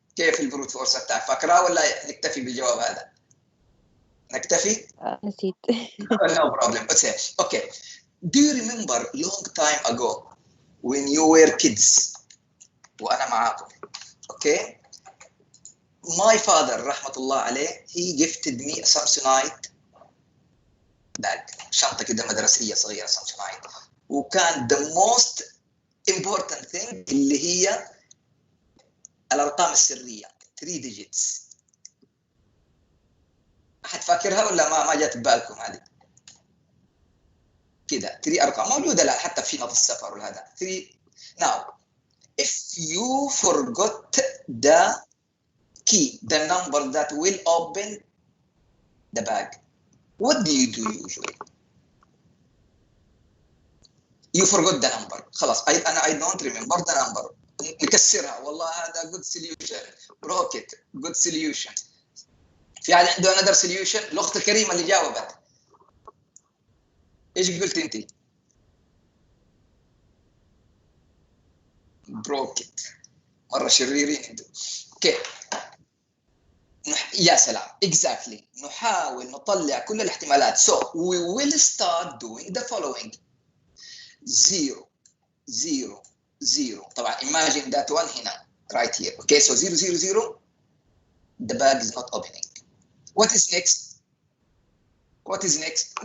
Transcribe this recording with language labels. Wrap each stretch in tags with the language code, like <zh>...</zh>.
<ar>كيف البروت فورس اتاك؟ فاكراه ولا نكتفي بالجواب هذا؟ نكتفي؟ نسيت.</ar> <en>No problem. Okay. Do you remember long time ago when you were kids?</en> <ar>وأنا معاكم. Okay.</ar> <en>My father</en> <ar>رحمة الله عليه</ar> <en>he gifted me a Samsonite bag.</en> <ar>شنطة كده مدرسية صغيرة Samsonite.</ar> <en>وكان the most important thing</en> <ar>اللي هي الأرقام السرية</ar> <en>3 digits.</en> <ar>أحد فاكرها ولا ما جات ببالكم هذه؟ كده 3 أرقام موجودة لا حتى في نظم السفر وهذا 3.</ar> <en>Now, if you forgot the key, the number that will open the bag, what do you do usually? You forgot the number.</en> <ar>خلاص</ar> <en>I don't remember the number.</en> <ar>نكسرها. والله هذا</ar> <en>good solution. broke it. good solution.</en> <ar>في أحد عنده</ar> <en>another solution؟</en> <ar>الأخت الكريمة اللي جاوبت. إيش قلت أنت؟</ar> <en>broke it.</en> <ar>مرة شريرين أنتم. Okay. يا سلام. Exactly. نحاول نطلع كل الاحتمالات.</ar> <en>So we will start doing the following. 0 0 0. طبعا imagine that one هنا right here. Okay, so 0 0 0. The bag is not opening. What is next? What is next?</en>